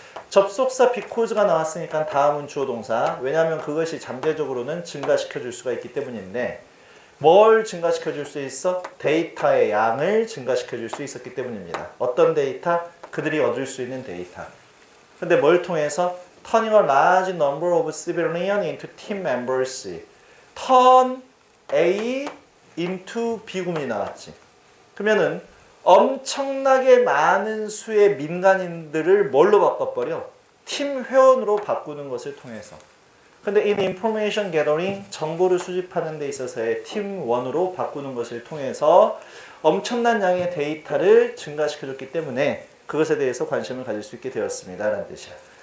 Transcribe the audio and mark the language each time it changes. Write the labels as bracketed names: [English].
[Korean] 접속사 because가 나왔으니까 다음은 주어 동사. 왜냐하면 그것이 잠재적으로는 증가시켜 줄 수가 있기 때문인데 뭘 증가시켜 줄 수 있어? 데이터의 양을 증가시켜 줄 수 있었기 때문입니다. 어떤 데이터? 그들이 얻을 수 있는 데이터. 근데 뭘 통해서? [English] Turning a large number of civilians into team members. [Korean] Turn A into B 군이 나왔지. 그러면은 엄청나게 많은 수의 민간인들을 뭘로 바꿔버려? 팀 회원으로 바꾸는 것을 통해서. 근데 [English] in information gathering, [Korean] 정보를 수집하는 데 있어서의 팀원으로 바꾸는 것을 통해서 엄청난 양의 데이터를 증가시켜줬기 때문에 그것에 대해서 관심을 가질 수 있게 되었습니다. 라는 뜻이야.